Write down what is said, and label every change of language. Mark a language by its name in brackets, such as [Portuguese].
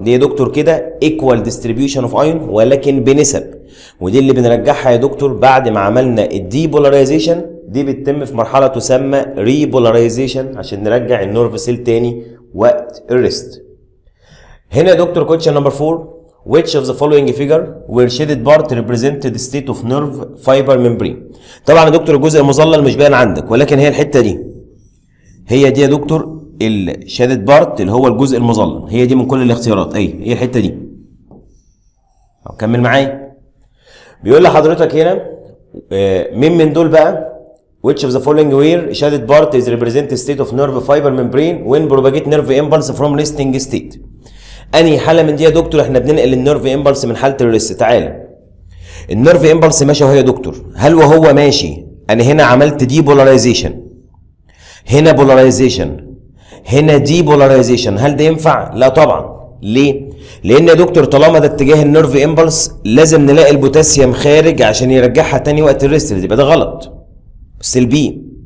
[Arabic] دي يا دكتور كده [English] equal distribution of ion [Arabic] ولكن بنسب، ودي اللي بنرجعها يا دكتور بعد ما عملنا الديبولاريزيشن. دي بتتم في مرحله تسمى ريبولاريزيشن عشان نرجع النيرف سيل تاني وقت الريست. هنا يا دكتور [English] Question number 4 which of the following figure where shaded part represented the state of nerve fiber membrane. [Arabic] طبعا يا دكتور الجزء المظلل مش باين عندك، ولكن هي الحته دي، هي دي يا دكتور الشادد بارت اللي هو الجزء المظلل، هي دي من كل الاختيارات، هي الحته دي. كمل معايا. بيقول لحضرتك هنا مين من دول بقى [English] which of the following where shaded part is represent state of nerve fiber membrane when propagate nerve impulse from resting state. [Arabic] انهي حاله من دي يا دكتور احنا بننقل النيرف امبلس من حاله الريست؟ تعالى. النيرف امبلس ماشي اهو يا دكتور، هل وهو ماشي انا هنا عملت دي بولاريزيشن، هنا بولاريزيشن، هنا دي بولاريزيشن، هل ده ينفع؟ لا طبعا. ليه؟ لان يا دكتور طالما ده اتجاه النيرف امبلس لازم نلاقي البوتاسيوم خارج عشان يرجعها تاني وقت الريست، يبقى ده غلط. سلبي.